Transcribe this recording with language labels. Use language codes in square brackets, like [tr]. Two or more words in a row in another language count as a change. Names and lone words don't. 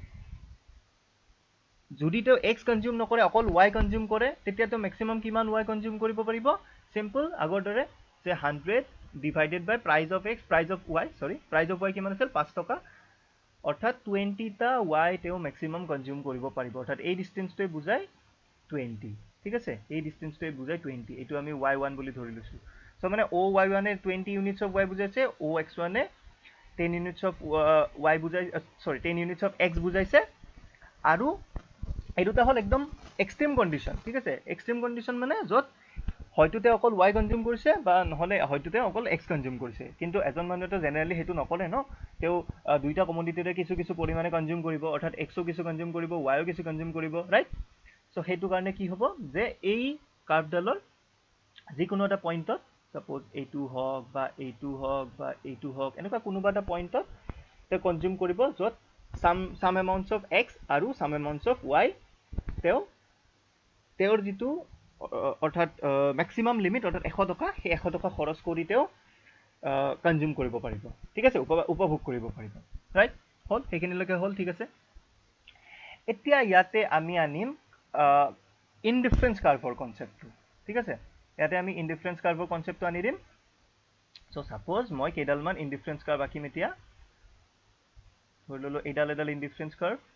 [as] যদি তো x কনজিউম নকৰে অকল y কনজিউম কৰে তেতিয়া তো ম্যাক্সিমাম কিমান y কনজিউম কৰিব পাৰিব সিম্পল আগৰ দৰে যে 100 [en] divided by price of x price of y [as] সৰি [en] price of y [as] কিমান আছিল 5 টকা অৰ্থাৎ 20টা y তেও ম্যাক্সিমাম কনজিউম কৰিব পাৰিব অৰ্থাৎ এই ডিসটেন্সটোৱে বুজায় 20 ঠিক আছে এই ডিসটেন্সটোৱে বুজায় 20 এটো আমি y1 বুলি ধৰি লৈছো সো মানে OY1 এ 20 [en] units of y [as] বুজাইছে OX1 এ 10 [en] units of y [as] বুজাই সৰি 10 [en] units of x [as] বুজাইছে আৰু এই দুটা হল একদম [en] extreme condition [as] ঠিক আছে [en] extreme condition [as] মানে যত হয়তোতে অকল y কনজিউম কৰিছে বা নহলে হয়তোতে অকল x কনজিউম কৰিছে কিন্তু এজন মানুহেটো জেনাৰেলি হেতু নকৰে ন তেও দুইটা কমোডিটিৰে কিছু পৰিমাণে কনজিউম কৰিব অৰ্থাৎ x ও কিছু কনজিউম কৰিব y ও কিছু কনজিউম কৰিব ৰাইট সো হেতু কাৰণে কি হ'ব যে এই কাৰ্ভডালৰ যিকোনো এটা পইণ্টত সাপোজ এইটো হক বা এইটো হক বা এইটো হক এনেকুৱা কোনোবা এটা পইণ্টত তে কনজিউম কৰিব যত [en] some amounts of x [as] আৰু [en] some amounts of y [as] তেওঁৰ যেটো অৰ্থাৎ ম্যাক্সিমাম লিমিট অৰ্থাৎ 100 টকা সেই 100 টকা খৰচ কৰি তেও কনজিউম কৰিব পাৰিব ঠিক আছে উপভোগ কৰিব পাৰিব ৰাইট হল সেইখিনিলৈকে হল ঠিক আছে এতিয়া ইয়াতে আমি আনিম ইনডিফাৰেন্স কাৰ্ভৰ কনসেপ্টটো ঠিক আছে ইয়াতে আমি ইনডিফাৰেন্স কাৰ্ভৰ কনসেপ্টটো আনি দিম সো সাপোজ মই কেডালমান [en] indifference curve [as] আঁকিম এতিয়া ধৰি ললো এডাল [en] indifference curve